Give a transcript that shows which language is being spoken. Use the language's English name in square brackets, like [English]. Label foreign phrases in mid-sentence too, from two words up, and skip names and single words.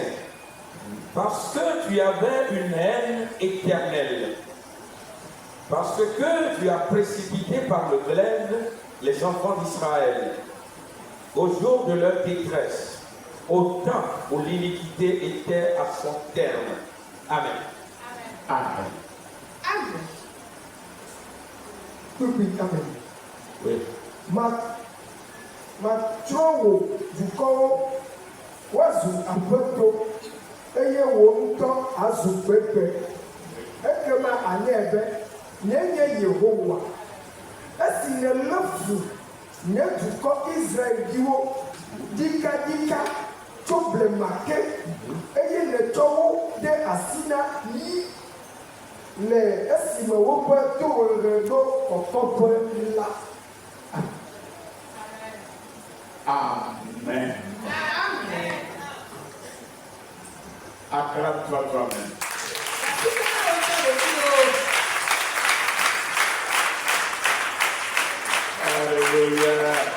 [French] Parce que tu avais une haine éternelle, parce que tu as précipité par le glaive les enfants d'Israël, au jour de leur détresse, au temps où l'iniquité était à son terme. Amen. Amen. Amen. Amen. Oui. [Ewe] Ma trɔ̃ dukɔwo woazu aƒeto eye wò ŋutɔ azu gbegbe. Ekema anye be nye Yehowa esi nèlé fu nye dukɔ Israelviwo ɖikaɖika tso blema ke eye nètsɔ wo ɖe asi na yi le esime woƒe tohehe ɖo kɔkɔƒe la. [French] Amen. Amen. Acclame-toi toi-même. Alléluia.